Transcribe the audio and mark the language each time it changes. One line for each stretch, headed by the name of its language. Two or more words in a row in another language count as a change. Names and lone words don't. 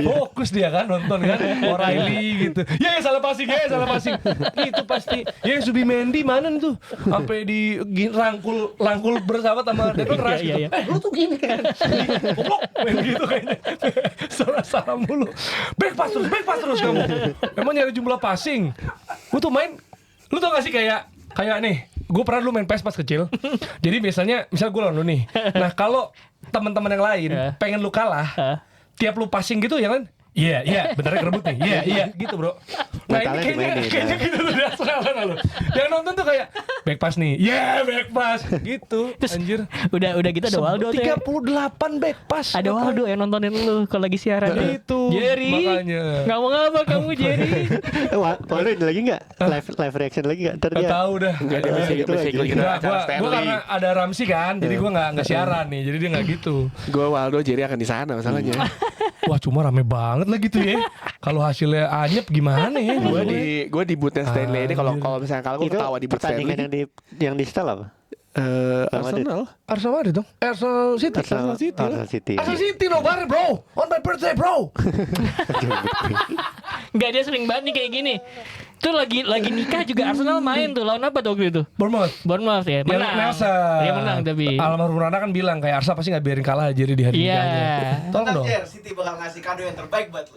Indonesian: Fokus dia kan nonton kan O'Reilly gitu. Ya salah passing. Itu pasti. Ya Subimendi mana tuh? Sampai rangkul bersama sama Declan Rice Iya, gitu. iya. Lu tuh gini kan. Goblok main gitu kayaknya. Salah mulu.
English: Back pass
Indonesian: terus kamu. Emang nyari jumlah passing. Gue tuh main, lu tau gak sih kayak nih, gue pernah dulu main PES pas kecil. Jadi biasanya, misal gue lawan lu nih. Nah kalau teman-teman yang lain pengen lu kalah, tiap lu passing gitu ya kan? Iya, bentarnya kerebut nih. Iya, gitu bro. Nah ini Mentalnya kayaknya dimainin, gitu tuh dasarnya lu. Yang nonton tuh kayak
English: back pass
Indonesian: nih,
English: back pass
Indonesian: gitu. Anjir. Udah gitu ada Waldo tuh. 38
English: back pass.
Indonesian: Ada Waldo yang nontonin lu kalau lagi siaran. Itu. Jerry. Makanya. Nggak mau ngapa kamu Jerry? Waduh ini lagi nggak?
English: Live reaction
Indonesian: lagi nggak? Ntar Gak dia tahu dah. Enggak dia masih itu lagi. ikut Enggak, acara gua Stanley. karena ada Ramsi kan, jadi gua nggak siaran nih, jadi dia nggak gitu. Gue Waldo Jerry akan di sana masalahnya. Wah cuma rame banget lah gitu ya. Kalau hasilnya anyep gimana ya? Gue di bootnya Stanley ini kalau misalnya kalau gue itu ketawa di boot pertandingan Stanley. yang di setel apa? Arsenal. Arsenal Madrid dong. Arsenal City. Arsenal City. Arsenal City nobar bro.
English: On my birthday
Indonesian: bro. Enggak, dia sering banget nih kayak gini. Tuh lagi nikah juga Arsenal main tuh. Lawan apa tuh waktu itu? Bournemouth ya. Menang. Nelson. Dia menang tapi. Almarhum Rana kan bilang kayak Arsenal pasti nggak biarin kalah jadi di hari Iya. nikahnya. Tolong dong. Jer, Siti bakal ngasih kado yang terbaik buat lu.